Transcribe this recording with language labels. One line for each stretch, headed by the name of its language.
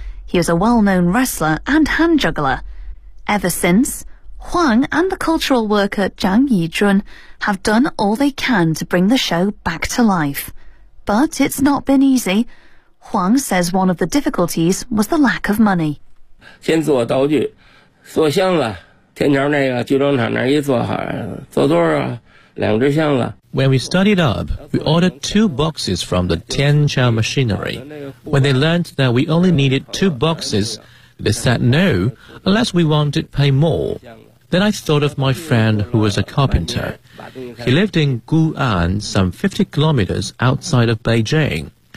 English: He was a well-known wrestler and hand juggler. Ever since, Huang and the cultural worker Zhang Yijun have done all they can to bring the show back to life. But it's not been easy. Huang says one of the difficulties was the lack of money.
Chinese: 先做道具，做箱子，天桥那个剧装厂那一做好，做多少？两只箱子。
English: When we started up, we ordered 2 boxes from the Tianqiao machinery. When they learned that we only needed 2 boxes, they said no, unless we wanted to pay more. Then I thought of my friend who was a carpenter. He lived in Gu'an, some 50 kilometers outside of Beijing.